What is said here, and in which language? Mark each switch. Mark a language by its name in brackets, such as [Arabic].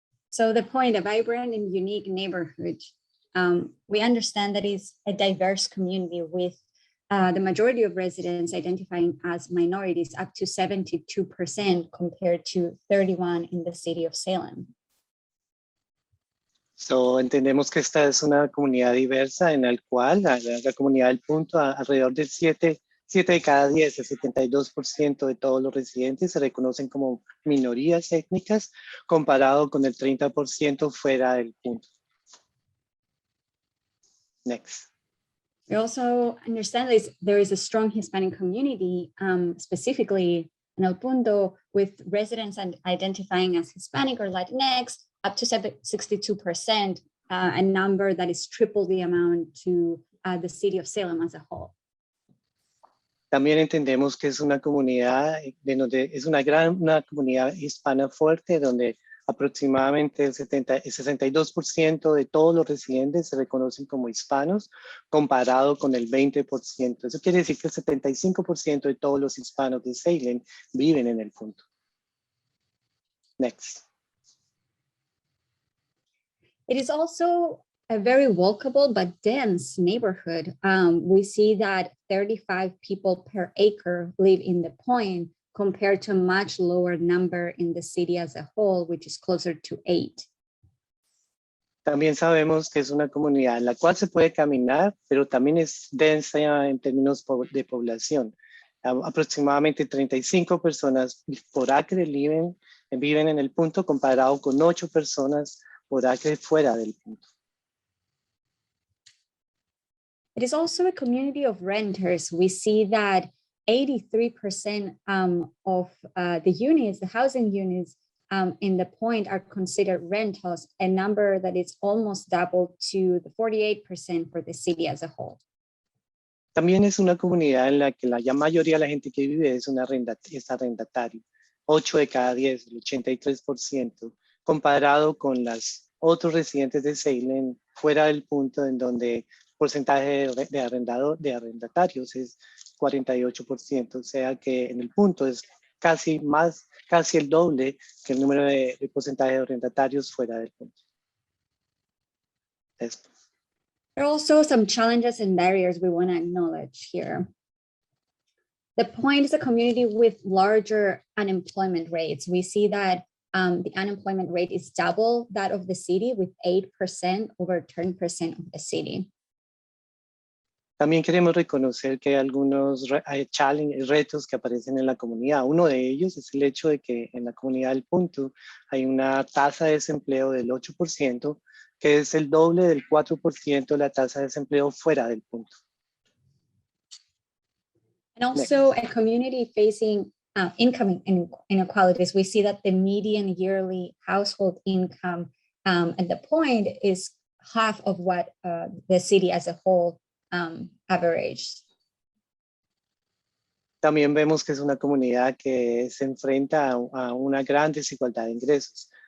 [English] So the point, a vibrant and unique neighborhood, we understand that it's a diverse community with the majority of residents identifying as minorities, up to 72% compared to 31% in the city of Salem. [Spanish] So, entendemos que esta es una comunidad diversa en la cual la comunidad del punto, alrededor de 7 de cada 10, el 72% de todos los residentes se reconocen como minorías étnicas, comparado con el 30% fuera del punto. [English] Next. We also understand that there is a strong Hispanic community, specifically in El Punto, with residents identifying as Hispanic or Latinx, up to 62%, a number that is triple the amount to the city of Salem as a whole. [Spanish] También entendemos que es una comunidad, es una comunidad hispana fuerte, donde aproximadamente el 62% de todos los residentes se reconocen como hispanos, comparado con el 20%. Eso quiere decir que el 75% de todos los hispanos de Salem viven en el punto. Next. [English] It is also a very walkable but dense neighborhood. We see that 35 people per acre live in the point, compared to a much lower number in the city as a whole, which is closer to 8. [Spanish] También sabemos que es una comunidad en la cual se puede caminar, pero también es densa en términos de población. Aproximadamente 35 personas por acre viven en el punto, comparado con 8 personas por acre fuera del punto. [English] It is also a community of renters. We see that 83% of the units, the housing units in the point, are considered rentals, a number that is almost double to the 48% for the city as a whole. [Spanish] También es una comunidad en la que la mayoría de la gente que vive es arrendatario. 8 de cada 10, el 83%, comparado con los otros residentes de Salem fuera del punto, en donde el porcentaje de arrendatarios es 48%, o sea que en el punto es casi el doble que el número de porcentaje de arrendatarios fuera del punto. Esto. [English] There are also some challenges and barriers we want to acknowledge here. The point is a community with larger unemployment rates. We see that the unemployment rate is double that of the city, with 8% over 10% of the city. [Spanish] También queremos reconocer que hay algunos retos que aparecen en la comunidad. Uno de ellos es el hecho de que en la comunidad del punto hay una tasa de desempleo del 8%, que es el doble del 4% de la tasa de desempleo fuera del punto. [English] And also a community facing income inequalities. We see that the median yearly household income at the point is half of what the city as a whole averaged. [Spanish] También vemos que es una comunidad que se enfrenta a una gran desigualdad de ingresos.